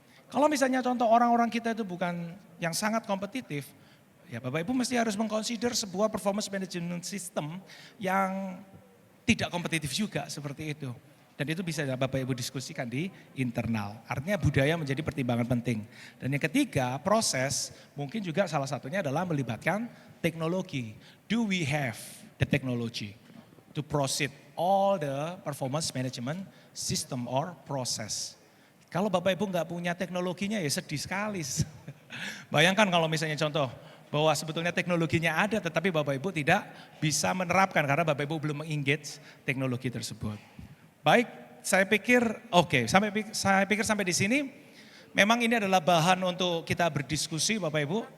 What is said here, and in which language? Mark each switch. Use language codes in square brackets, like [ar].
[id] Kalau misalnya contoh orang-orang kita itu bukan yang sangat kompetitif, ya Bapak Ibu mesti harus mengconsider sebuah performance management system yang tidak kompetitif juga seperti itu. Dan itu bisa Bapak Ibu diskusikan di internal. Artinya budaya menjadi pertimbangan penting. Dan yang ketiga, proses mungkin juga salah satunya adalah melibatkan teknologi. [en] Do we have the technology to proceed all the performance management system or process? [id] Kalau Bapak Ibu nggak punya teknologinya ya sedih sekali. Bayangkan kalau misalnya contoh bahwa sebetulnya teknologinya ada tetapi Bapak Ibu tidak bisa menerapkan karena Bapak Ibu belum mengengage teknologi tersebut. Baik, saya pikir saya pikir sampai di sini memang ini adalah bahan untuk kita berdiskusi Bapak Ibu.